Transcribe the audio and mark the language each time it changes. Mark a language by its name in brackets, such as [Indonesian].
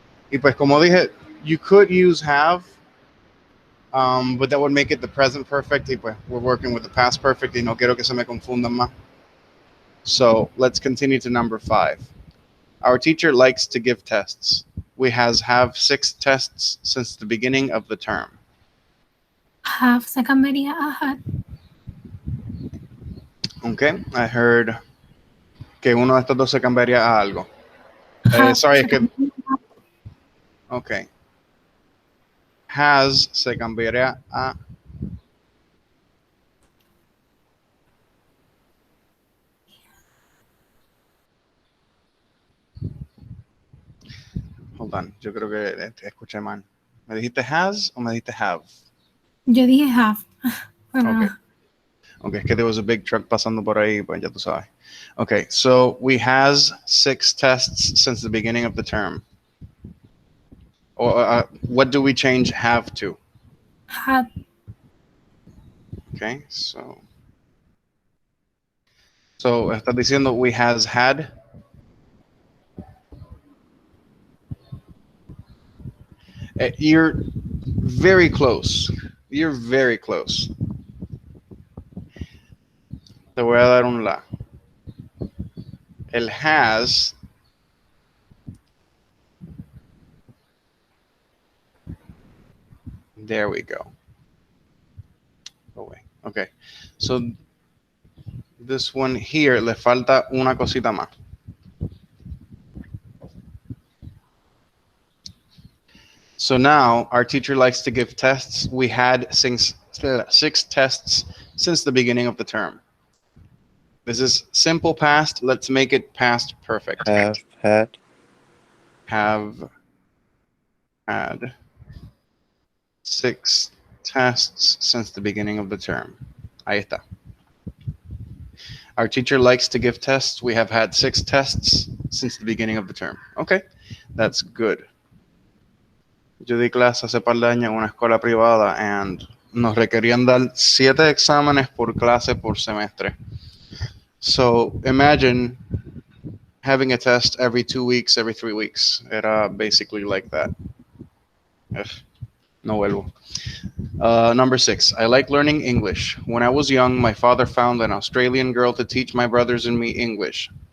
[Spanish] Y pues como dije, [English] you could use have, but that would make it the present perfect. Y pues we're working with the past perfect, [Spanish] y no quiero que se me confundan más. [English] So let's continue to number 5. Our teacher likes to give tests. We have 6 tests since the beginning of the term. [Spanish] Have se cambiaría a had. Okay, [English] I heard [Spanish] que uno de estos dos se cambiaría a algo. [English] Have Sorry, [Spanish] se es que, cambiaría a- okay. Has se cambiaría a. [English] Hold on, [Spanish] yo creo que te escuché mal. ¿Me dijiste has o me dijiste have? Yo dije have. Bueno, Okay. Okay, es que [English] there was a big truck [Spanish] pasando por ahí, pues ya tú sabes. [English] Okay, so we has 6 tests since the beginning of the term. Or what do we change have to? had. Okay, so [Spanish] estás diciendo [English] we has had. You're very close. You're very close. [Spanish] Te voy a dar un la. [English] El has there we go. Oh wait. Okay. So this one here [Spanish] le falta una cosita más. [English] So now our teacher likes to give tests. We had 6 tests since the beginning of the term. This is simple past. Let's make it past perfect. have had, Have had 6 tests since the beginning of the term. [Spanish] Ahí está. [English] Our teacher likes to give tests. We have had 6 tests since the beginning of the term. Okay, that's good. [Spanish] Yo di clase hace par de años en una escuela privada and nos requerían dar 7 exámenes por clase por semestre. [English] So imagine having a test every 2 weeks, every 3 weeks. Era basically like that. Ugh, [Spanish] no vuelvo. [English] Number 6, I like learning English. When I was young, my father found an Australian girl to teach my brothers and me English.